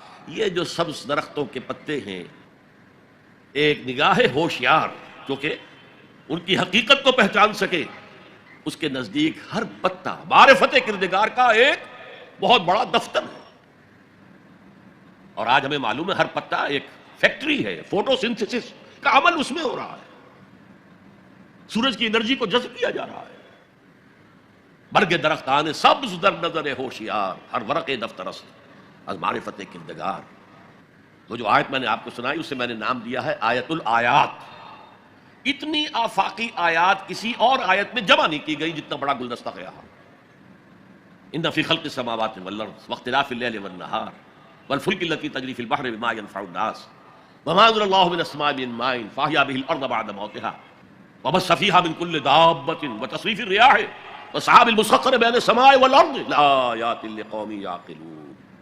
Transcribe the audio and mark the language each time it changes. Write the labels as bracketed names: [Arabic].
[Urdu] یہ جو سبز درختوں کے پتے ہیں، ایک نگاہ ہوشیار جو کہ ان کی حقیقت کو پہچان سکے، اس کے نزدیک ہر پتا معرفت کردگار کا ایک بہت بڑا دفتر ہے. اور آج ہمیں معلوم ہے ہر پتا ایک فیکٹری ہے، فوٹو سنتھسس کا عمل اس میں ہو رہا ہے، سورج کی انرجی کو جذب کیا جا رہا ہے. [Persian] برگ درختان سبز در نظر ہوشیار ہر ورق دفترست از معرفت کردگار. [Urdu] وہ جو آیت میں نے آپ کو سنائی اسے میں نے نام دیا ہے آیت الآیات. اتنی آفاقی آیات کسی اور آیت میں جمع نہیں کی گئی جتنا بڑا گلدستہ گیا. [Arabic] ان فی خلق السماوات والارض واختلاف اللیل والنہار والفلک التی تجری فی البحر بما ينفع الناس وما انزل اللہ من السماء من ماء فاحیا به الارض بعد موتها وبث فیہا من کل دابۃ وتصریف الریاح والسحاب المسخر بین السماء والارض لآیات لقوم یعقلون.